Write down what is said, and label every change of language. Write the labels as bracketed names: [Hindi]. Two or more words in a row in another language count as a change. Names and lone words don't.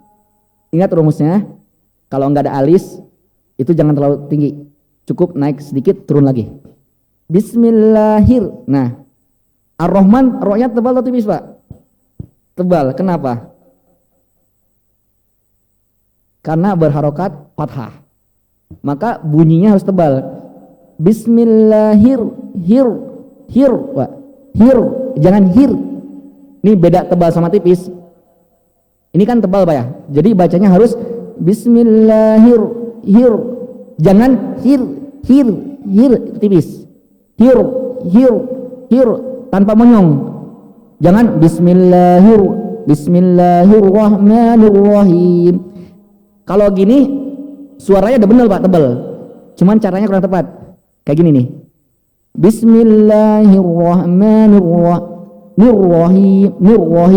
[Indonesian] Ingat rumusnya, kalau nggak ada alis itu jangan terlalu tinggi, cukup naik sedikit turun lagi. [Arabic] بسم الله الر. [Indonesian] Nah, Ar-Rahman rohnya tebal atau tipis Pak? Tebal. Kenapa? Karena berharokat fathah, maka bunyinya harus tebal. [Arabic] بسم الله الر, hir, hir, Pak. [Indonesian] Hir, jangan hir. Ini beda tebal sama tipis. Ini kan tebal Pak ya. Jadi bacanya harus bismillahir, hir. Jangan hir, hir, hir tipis. Hir, hir, hir tanpa monyong. [Arabic] Jangan بسم الله الر، بسم الله الرحمن الرحيم. [Indonesian] Kalau gini suaranya udah benar Pak, tebal. Cuman caranya kurang tepat. Kayak gini nih. [Arabic] بسم الله الرحمن الرحيم.